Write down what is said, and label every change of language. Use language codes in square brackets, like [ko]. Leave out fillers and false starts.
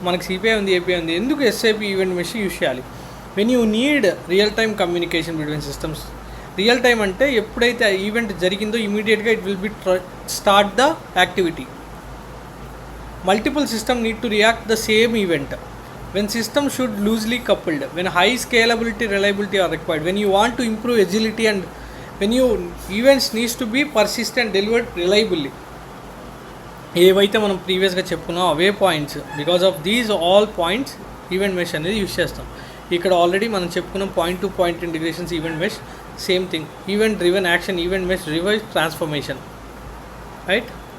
[te] మనకి సిపిఐ ఉంది, ఏపీఐ ఉంది, ఎందుకు ఎస్ఏపి ఈవెంట్ మెష్ యూజ్ చేయాలి? [en] When you need real time communication between systems. [te] Real time అంటే ఎప్పుడైతే ఆ ఈవెంట్ జరిగిందో ఇమీడియట్గా [en] It will be start the activity. Multiple system need to react the same event. When system should loosely coupled, when high scalability, reliability are required, when you want to improve agility and when you events needs to be persistent, delivered reliably. [te] ఏవైతే మనం ప్రీవియస్గా చెప్పుకున్నాం అవే points, because of these all points event mesh అనేది use చేస్తాం. ఇక్కడ already మనం చెప్పుకున్నాం point to point integrations, event mesh same thing, event driven action, event mesh reverse transformation, right?